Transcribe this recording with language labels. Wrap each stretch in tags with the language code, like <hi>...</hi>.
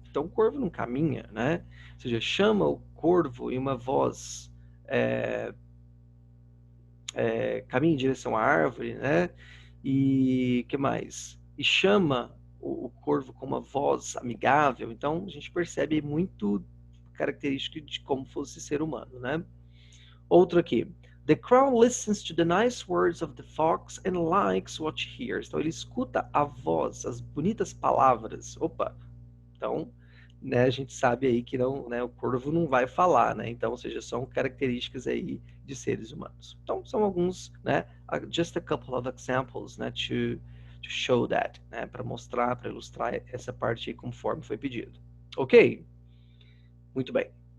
<pt>Então o corvo não caminha, né? Ou seja, chama o corvo em uma voz caminha em direção à árvore, né? E que mais? E chama o corvo com uma voz amigável. Então a gente percebe muito característica de como fosse ser humano, né? Outro aqui.</pt> <en>The crown listens to the nice words of the fox and likes what he hears.</en> <pt>Então ele escuta a voz, as bonitas palavras. Opa! Então, né, a gente sabe aí que não, né, o corvo não vai falar, né? Então, ou seja, são características aí de seres humanos. Então, são alguns, né,</pt> <en>just a couple of examples,</en> <pt>né,</pt> <en>to show that,</en> <pt>né, para mostrar, para ilustrar essa parte aí conforme foi pedido. Ok? Muito bem.</pt>